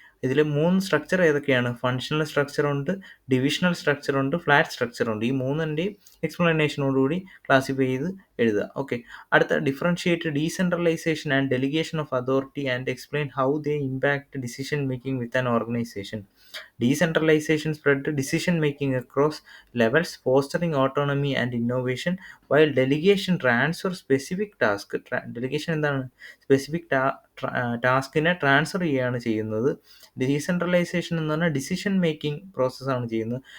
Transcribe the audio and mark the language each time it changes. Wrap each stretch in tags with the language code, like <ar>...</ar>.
<ml>ഇതിൽ 3 സ്ട്രക്ചർ ഏതൊക്കെയാണ്? Functional structure ഉണ്ട്, ഡിവിഷണൽ സ്ട്രക്ചർ ഉണ്ട്, ഫ്ലാറ്റ് സ്ട്രക്ചർ ഉണ്ട്. ഈ മൂന്നിൻ്റെയും എക്സ്പ്ലനേഷനോടുകൂടി ക്ലാസിഫൈ ചെയ്ത് എഴുതുക. ഓക്കെ.</ml> <en>അടുത്ത differentiate decentralization and delegation of authority and explain how they impact decision making with an organization. Decentralization spread decision making across levels, fostering autonomy and innovation, while delegation transfer specific task.</en> <ml>Delegation എന്താണ്? Specific ടാസ്കിനെ transfer ചെയ്യുകയാണ് ചെയ്യുന്നത്. Decentralisation എന്ന് പറഞ്ഞാൽ decision making പ്രോസസ്സാണ് ചെയ്യുന്നത്.</ml>